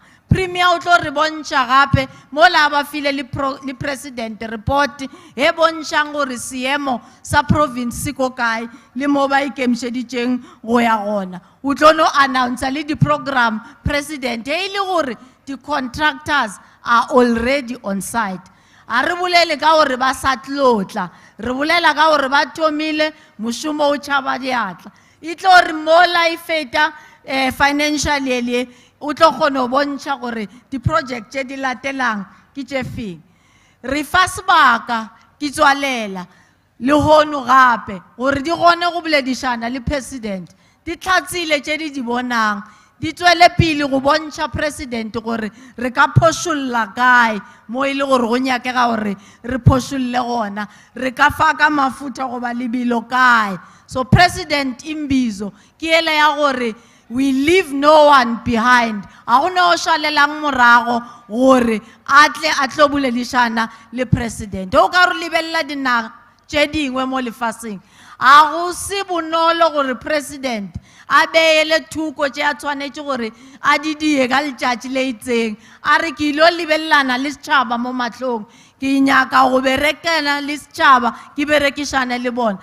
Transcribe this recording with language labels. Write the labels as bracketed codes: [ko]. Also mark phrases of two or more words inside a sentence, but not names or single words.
[nso] Premier o tlo re bontša gape mola ba file le president report e bontšang gore seemo sa province se ko kae le mo ba ikemišeditšeng go ya gona. O tlo no announce le di program president e le gore [en] the contractors are already on site. [nso] A re bolele ka gore ba sa tlotla, re bolela ka gore ba thomile mošomo o tšhaba diatla. E tlo re mola e feta financially le o tlo kgona go bontšha gore di project tše di latelang ke tše feng. Re fa sebaka ke tswalela le hono gape gore di gone go boledišana le president, di tlhatsile tše di bonang, di tswele pele go bontšha president gore re ka phošolla kae mo e le gore go nyakega gore re phošolle gona, re ka fa ka mafuta goba lebelo kae. [en] So President Imbizo [nso] ke ele ya gore [en] we leave no one behind. [nso] A go no šalelang morago gore a tle a tlo boledišana le president. O ka re lebelela dinaga tše dingwe mo lefaseng, a go se bonolo gore president a beele thuko tše a tshwanetše gore a di die ka letšatši le itseng, a re ke ilo lebelelana le setšhaba mo mahlong, ke nyaka go berekela le setšhaba ke berekišane le bona.